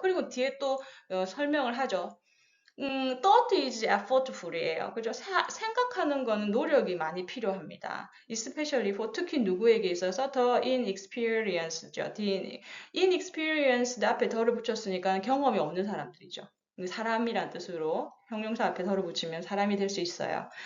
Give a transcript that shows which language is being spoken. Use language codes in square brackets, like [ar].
[ko] 그리고 뒤에 또 설명을 하죠. [en] thought is effortful이에요. [ko] 그죠? 생각하는 거는 노력이 많이 필요합니다. [en] especially for [ko] 특히 누구에게 있어서 더 inexperienced죠. inexperienced 앞에 더를 붙였으니까 경험이 없는 사람들이죠. 사람이란 뜻으로 형용사 앞에 더를 붙이면 사람이 될 수 있어요.